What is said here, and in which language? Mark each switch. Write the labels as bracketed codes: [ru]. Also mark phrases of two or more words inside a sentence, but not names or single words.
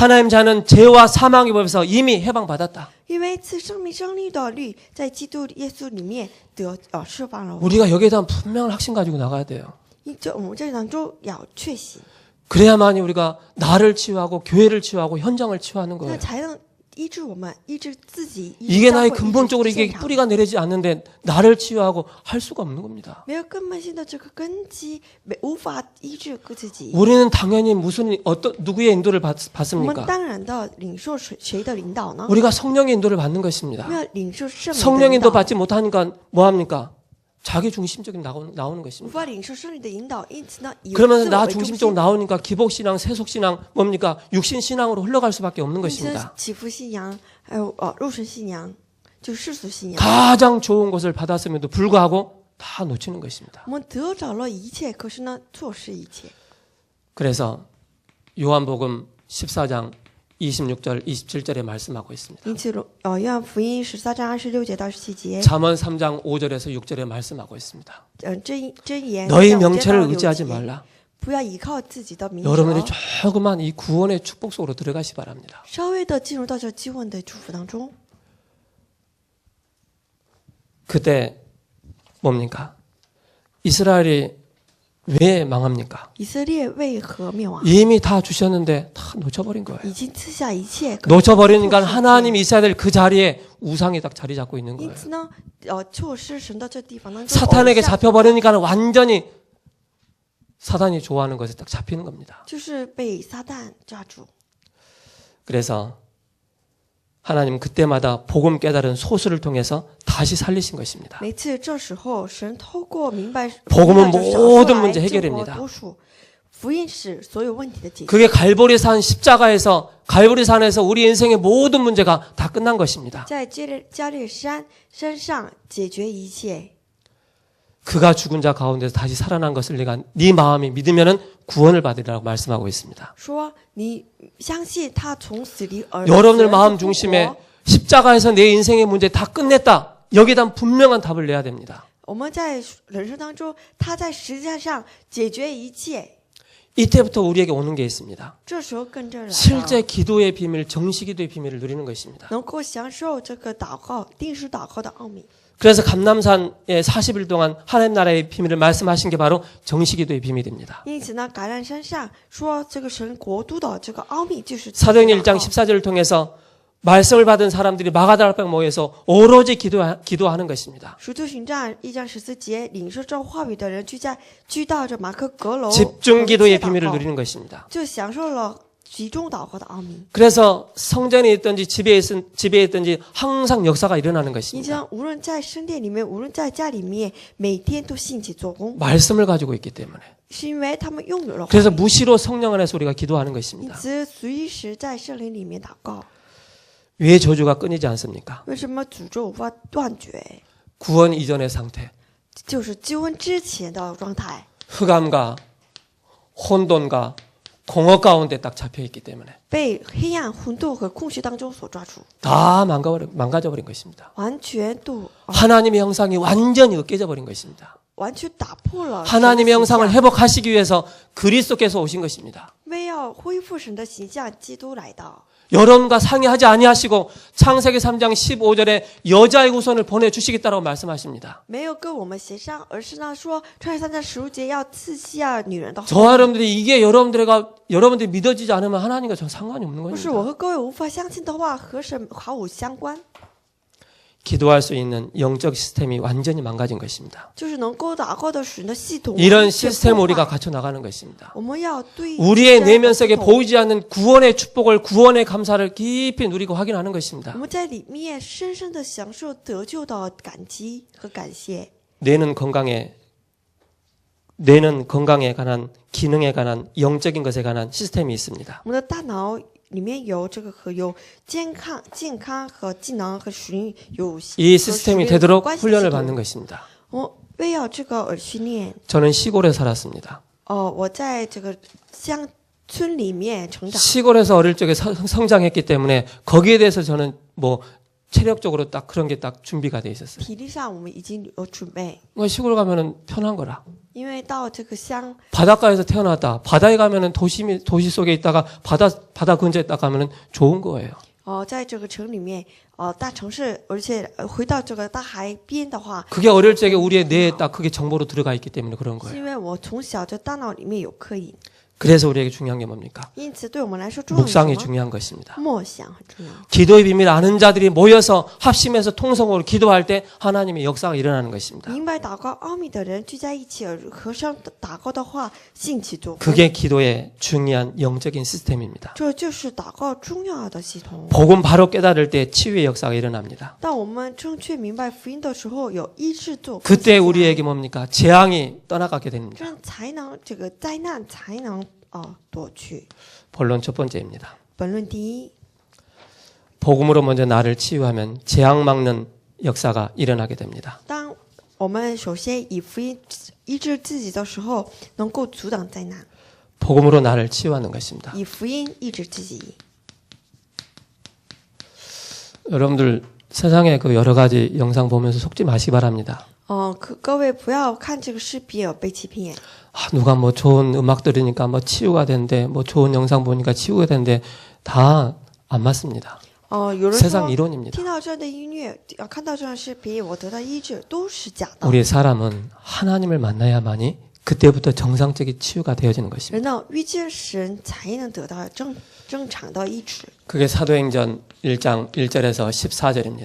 [ko] 하나님 자는 죄와 사망의 법에서 이미 해방받았다. [zh] 因为赐生命生律的律在基督耶稣里面释放了我们。 [ko] 우리가 여기에 대한 분명한 확신 가지고 나가야 돼요. [zh] 我们这当中要确信， [ko] 그래야만이 우리가 나를 치유하고 교회를 치유하고 현장을 치유하는 [zh] 那 [ko] 거예요. [zh] 才能医治我们，医治自己。医治 [ko] 이게 [zh] 教 [ko] 나의 [zh] 会医治 [ko] 근본적으로 이게 [zh] 现场 [ko] 뿌리가 내리지 않는데 나를 치유하고 할 수가 없는 겁니다. [zh] 没有根本性的这个根基，无法医治自己。 [ko] 우리는 당연히 누구의 인도를 [zh] 我们 [ko] 받습니까? [zh] 当然的领受谁的领导呢？ [ko] 우리가 성령의 인도를 받는 것입니다. [zh] 我们要领受圣灵的 [ko] 성령 [zh] 引 [ko] 인도 [zh] 导。 [ko] 받지 못하니까 뭐 합니까? 자기 중심적인 나오는 [zh] 无 [ko] 것입니다. [zh] 法领受圣灵的引导，因此呢，以 [ko] 그러면 [zh] 自我 [ko] 나 [zh] 为中 [ko] 중심적으로 [zh] 心， [ko] 나오니까 기복신앙, 세속신앙 뭡니까? 육신신앙으로 흘러갈 수밖에 없는 [zh] 因此 [ko] 것입니다. [zh] 祈福信仰，还有肉身信仰，就是世俗信仰。 [ko] 가장 좋은 것을 받았음에도 불구하고 다 놓치는 것입니다. [zh] 我们得着了一切，可是呢，错失一切。 [ko] 그래서 요한복음 14장 26절, 27절에 말씀하고 있습니다. [zh] 因此，约翰福音13章26节到17节， [ko] 잠언 3장 5절에서 6절에 말씀하고 있습니다. [zh] 箴言 [ko] 너희 [zh] 5장 5节 [ko] 명체를 [zh] 到6 [ko] 의지하지 [zh] 节 [ko] 말라. [zh] 不要依靠自己的名舌， [ko] 여러분들이 조금만 이 구원의 축복 속으로 들어가시 바랍니다. [zh] 稍微的进入到这救恩的祝福当中。 [ko] 그때 뭡니까? 이스라엘이 왜 망합니까? [zh] 以色列为何灭亡？ [ko] 이미 다 주셨는데 다 놓쳐버린 거예요. [zh] 已经赐下一切， [ko] 놓쳐버리니까 하나님이 있어야 될 그 자리에 우상이 딱 자리 잡고 있는 [zh] 因 [ko] 거예요. [zh] 此呢，错失神的这地方当中， [ko] 사탄에게 잡혀버리니까 완전히 사단이 좋아하는 것에 딱 잡히는 겁니다. [zh] 就是被撒旦抓住。 [ko] 그래서 하나님은 그때마다 복음 깨달은 소수를 통해서 다시 살리신 것입니다. [zh] 每次这时候，神透过明白 [ko] 복음은 [zh] 这少数 [ko] 모든 [zh] 来 [ko] 문제 [zh] 救活 [ko] 해결입니다. [zh] 多数。福音是所有问题的解决。 [ko] 그게 갈보리산 십자가에서 갈보리산에서 우리 인생의 모든 문제가 다 끝난 것입니다. [zh] 在加略山山上解决一切。 [ko] 그가 죽은 자 가운데서 다시 살아난 것을 네가 네 마음이 믿으면은 구원을 받으리라고 말씀하고 있습니다. [zh] 说你相信他从死里而 [ko] 여러분들 마음 중심에 십자가에서 내 인생의 문제 다 끝냈다. 여기에 대한 분명한 답을 내야 됩니다. [zh] 我们在人生当中，他在十字架上解决一切。 [ko] 이때부터 우리에게 오는 게 있습니다. [zh] 这时候跟着来了 [ko] 실제 기도의 비밀, 정식기도의 비밀을 누리는 것입니다. [zh] 能够享受这个祷告定时祷告的奥秘。 [ko] 그래서 감람산에 40일 동안 하나님 나라의 비밀을 말씀하신 게 바로 정식기도의 비밀입니다. [zh] 因此呢，橄榄山上说这个神国度的这个奥秘就是 [ko] 사도행전 1장 14절을 통해서 말씀을 받은 사람들이 마가다라 앞에 모여서 오로지 기도하는 것입니다. [zh] 使徒行传1章14节，领受这话语的人聚到这马可阁楼， [ko] 집중 기도의 비밀을 누리는 것입니다. [zh] 就享受了集中祷告的奥秘。 [ko] 그래서 성전에 있든지 집에 있든지 항상 역사가 일어나는 [zh] 你 [ko] 것입니다. [zh] 像无论在圣殿里面，无论在家里面，每天都兴起做工， [ko] 말씀을 가지고 있기 때문에. [zh] 是因为他们拥有了话 [ko] 그래서 [zh] 语， [ko] 무시로 성령 안에서 우리가 기도하는 [zh] 因 [ko] 것입니다. [zh] 此随时在圣灵里面祷告。 [ko] 왜 저주가 끊이지 않습니까? [zh] 为什么诅咒无法断绝？ [ko] 구원 이전의 상태. [zh] 就是救恩之前的状态， [ko] 흑암과 혼돈과 공허 가운데 딱 잡혀 있기 때문에 [zh] 被黑暗、混沌和空虚当中所抓住， [ko] 다 망가져버린 것입니다. [zh] 完全都 [ko] 하나님의 형상이 완전히 으깨져 버린 것입니다. [zh] 完全打破了 [ko] 하나님의 [zh] 神的形 [ko] 형상을 [zh] 象 [ko] 회복하시기 위해서 그리스도께서 오신 것입니다. [zh] 为要恢复神的形象，基督来到。 [ko] 여러분과 상의하지 아니하시고 창세기 3장 15절에 여자의 후손을 보내주시겠다고 말씀하십니다. [zh] 没有跟我们协商，而是呢说，创世3章15节要赐下女人的后 [ko] 저와 여러분들이 이게 여러분들이 믿어지지 않으면 하나님과 전 상관이 없는 [zh] 不是我 [ko] 겁니다. [zh] 和各位无法相信的话，和神毫无相关， [ko] 기도할 수 있는 영적 시스템이 완전히 망가진 것입니다. [zh] 就是能够祷告的神的系统。 [ko] 이런 시스템을 우리가 갖춰 나가는 것입니다. [zh] 我们要对 [ko] 우리의 [zh] 这样的 [ko] 내면 [zh] 系 [ko] 속에 [zh] 统 [ko] 보이지 않는 구원의 축복을 구원의 감사를 깊이 누리고 확인하는 것입니다. [zh] 我们在里面深深的享受得救的感激和感谢。 [ko] 뇌는 건강에 관한 기능에 관한 영적인 것에 관한 시스템이 있습니다. [zh] 我们的大脑里面有这个和有健康和技能和属灵有 [ko] 이 시스템이 [zh] 和属灵 [ko] 되도록 [zh] 关系 [ko] 훈련을 [zh] 系统 [ko] 받는 것입니다. [zh] 我为要这个而训练。 [ko] 저는 시골에 살았습니다. [zh] 我在这个乡村里面成长， [ko] 시골에서 어릴 적에 성장했기 때문에 거기에 대해서 저는 뭐 체력적으로 딱 그런 게 딱 준비가 돼 있었어요. [zh] 体力上我们已经有准备， [ko] 뭐 시골 가면은 편한 거라. [zh] 因为到这个乡 [ko] 바닷가에서 태어났다. 바다에 가면은 도시 속에 있다가 바다 근처에 딱 가면은 좋은 거예요. [zh] 在这个城里面大城市，而且回到这个大海边的话， [ko] 그게 어릴 적에 우리의 뇌에 딱 그게 정보로 들어가 있기 때문에 그런 [zh] 是 [ko] 거예요. [zh] 因为我从小这大脑里面有刻印， [ko] 그래서 우리에게 중요한 게 뭡니까? [zh] 因此对我们来说重要的是 [ko] 묵상이 [zh] 什么？ [ko] 중요한 것입니다. [zh] 默想很重要。 [ko] 기도의 비밀 아는 자들이 모여서 합심해서 통성으로 기도할 때 하나님의 역사가 일어나는 것입니다. [zh] 明白祷告奥秘的人聚在一起，而合上祷告的话，兴起做工。 [ko] 그게 기도의 중요한 영적인 시스템입니다. [zh] 这就是祷告重要的系统。 [ko] 복음 바로 깨달을 때 치유의 역사가 일어납니다. [zh] 当我们正确明白福音的时候，有医治做工。 [ko] 그때 우리에게 뭡니까? 재앙이 떠나가게 [zh] 这 [ko] 됩니다. [zh] 样才能这个灾难才能躲去。 [ko] 본론 첫 번째입니다. [zh] 本论第一， [ko] 복음으로 먼저 나를 치유하면 재앙 막는 역사가 일어나게 됩니다. [zh] 当我们首先以福音医治自己的时候，能够阻挡灾难。 [ko] 복음으로 나를 치유하는 것입니다. [zh] 以福音医治自己。 [ko] 여러분들 세상에 그 여러 가지 영상 보면서 속지 마시기 바랍니다. [zh] 各位不要看这个视频有被欺骗。 [ko] 누가 뭐 좋은 음악 들으니까 뭐 치유가 된대, 뭐 좋은 영상 보니까 치유가 된대, 다 안 맞습니다. [zh] 有人 [ko] 세상 [zh] 说 [ko] 이론입니다. [zh] 听到这样的音乐，看到这样的视频，我得到医治，都是假的。 [ko] 우리 사람은 하나님을 만나야만이 그때부터 정상적인 치유가 되어지는 것입니다. [zh] 人呢遇见神才能得到正常的医治。 [ko] 그게 사도행전 1장 1절에서 14절입니다.